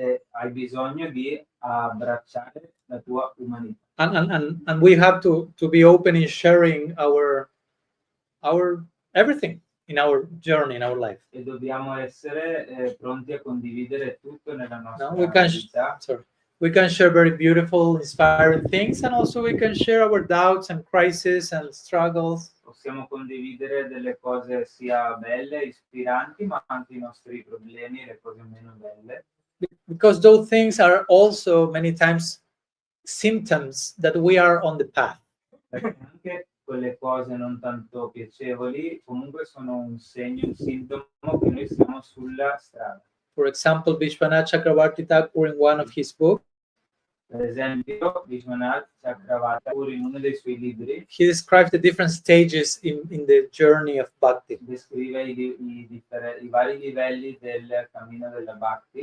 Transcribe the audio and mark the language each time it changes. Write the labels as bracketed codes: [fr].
[it] Hai bisogno di abbracciare la tua umanità. [en] And we have to be open in sharing our everything in our journey, in our life. [it] E dobbiamo essere pronti a condividere tutto nella nostra [en] No, we can share very beautiful, inspiring things, and also we can share our doubts and crises and struggles. [it] Possiamo condividere delle cose sia belle, ispiranti, ma anche i nostri problemi, le cose meno belle. [en] Because those things are also many times symptoms that we are on the path. [it] Perché anche quelle cose non tanto piacevoli, comunque sono un segno, un sintomo che noi siamo sulla strada. [en] For example, Vishwanath Chakravarti Thakur in one of his books, [it] Per esempio, Vishwanath Chakravarti in uno dei suoi libri [en] he describes the different stages in the journey of bhakti. [it] descrive i vari livelli del cammino della Bhakti.